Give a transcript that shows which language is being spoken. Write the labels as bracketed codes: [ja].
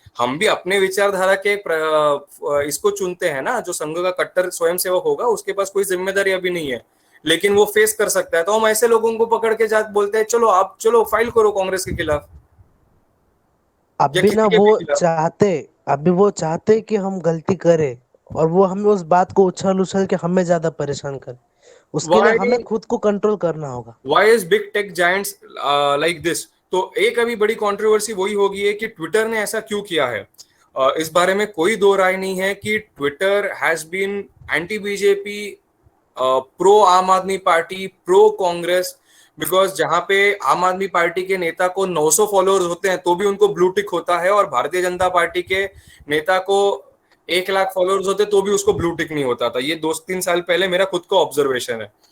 [hi] हम भी अपने विचारधारा के इसको चुनते हैं ना, जो संघ का कट्टर स्वयंसेवक होगा उसके पास कोई जिम्मेदारी अभी नहीं है लेकिन वो फेस कर सकता है, तो हम ऐसे लोगों को पकड़ के जा बोलते हैं चलो आप चलो फाइल करो कांग्रेस के खिलाफ या अभी किसी ना के भी खिलाफ। अभी वो चाहते कि हम गलती करें और वो हमें उस बात को उछल के हमें ज्यादा परेशान करे। उसके लिए [en] Why [hi] हमें खुद को कंट्रोल करना होगा। [en] why is big tech giants like this? [hi] तो एक अभी बड़ी कंट्रोवर्सी वही होगी है कि ट्विटर ने ऐसा क्यों किया है। इस बारे में कोई दो राय नहीं है कि [en] Twitter has been anti BJP, pro Aam Aadmi Party, pro Congress, because [hi] जहां पे आम आदमी पार्टी के नेता को 900 फॉलोअर्स होते हैं तो भी उनको ब्लू टिक होता है, और भारतीय जनता पार्टी के नेता को 1 लाख फॉलोअर्स होते तो भी उसको ब्लू टिक नहीं होता था। ये 2-3 साल पहले मेरा खुद का ऑब्जर्वेशन है।